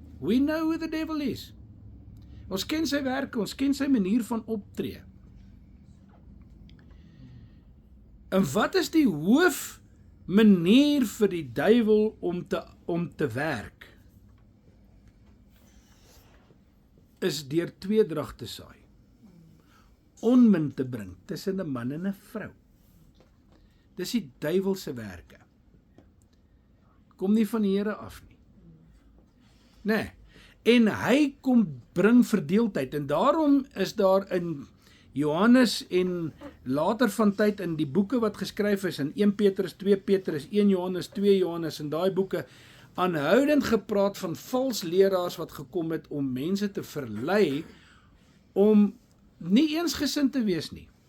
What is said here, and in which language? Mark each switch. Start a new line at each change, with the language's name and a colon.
English: We know who the devil is.
Afrikaans: Ons ken sy werke, ons ken sy manier van optree. En wat is die hoof manier vir die duiwel om te werk? Is deur tweedrag te saai. Onmin te bring tussen 'n man en 'n vrou. Dis die duiwel se werke. Kom nie van die Here af nie. Nee. En hy kom bring verdeeldheid, en daarom is daar in Johannes en later van tyd in die boeke wat geskryf is, in 1 Petrus, 2 Petrus, 1 Johannes, 2 Johannes, en daai boeke, aanhoudend gepraat van vals leraars wat gekom het om mense te verlei, om nie eensgesind te wees nie.